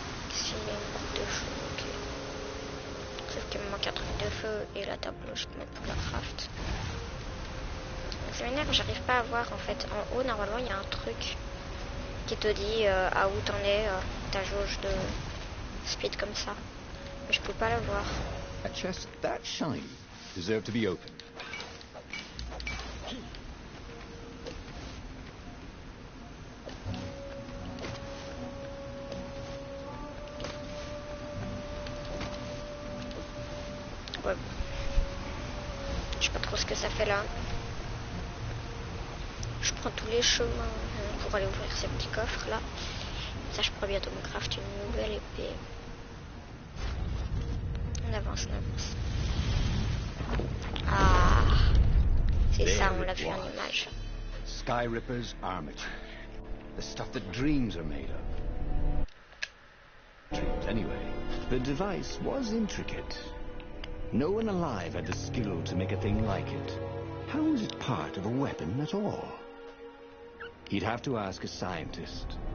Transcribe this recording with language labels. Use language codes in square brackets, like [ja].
[fr] Ici, il y a une boule de feu, ok. Sauf qu'il me manque un truc de feu et la table, je peux mettre pour la craft. C'est m'énerve, j'arrive pas à voir en fait. En haut, normalement, il y a un truc qui te dit à où t'en es, ta jauge de speed comme ça. Mais je peux pas la voir. [en] A chest that shiny deserved to be opened. [fr] Ouais. Je sais pas trop ce que ça fait là. Je prends tous les chemins pour aller ouvrir ces petits coffres là. Ça, je pourrais bientôt me craft une nouvelle épée. On avance, on avance. Ah, c'est ça, on l'a vu en image. [en] Sky Ripper's armature. The stuff that dreams are made of. Dreams, anyway. The device was intricate. No one alive had the skill to make a thing like it. How was it part of a weapon at all? He'd have to ask a scientist.